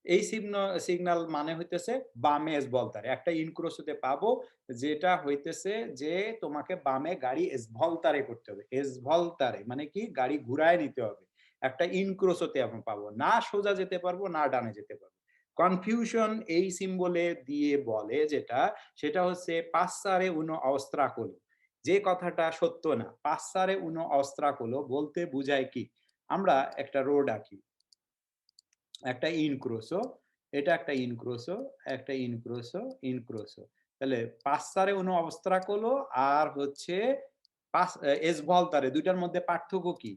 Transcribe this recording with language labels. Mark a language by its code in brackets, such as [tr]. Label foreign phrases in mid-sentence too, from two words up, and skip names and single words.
[bn] এই সিগনাল মানে হইতেছে বামে এসভলতারে একটা ইনক্রোসোতে পাবো, যেটা হইতেছে যে তোমাকে বামে গাড়ি এসভলতারে করতে হবে। এসভলতারে মানে কি গাড়ি ঘুরায় নিতে হবে। একটা ইনক্রোসোতে আমরা পাবো। না সোজা যেতে পারবো, না ডানে যেতে পারবো। কনফিউশন এই সিম্বলে দিয়ে বলে যেটা, সেটা হচ্ছে [it] passare uno ostacolo। [bn] যে কথাটা সত্য না। [it] passare uno ostacolo [bn] বলতে বুঝায় কি? আমরা একটা রোড আঁকি। একটা ইনক্রোসো, এটা একটা ইনক্রোসো, একটা ইনক্রোসো, ইনক্রোসো। তাহলে [it] passare uno ostacolo [bn] আর হচ্ছে এসভলতারে ২ টার মধ্যে পার্থক্য কি?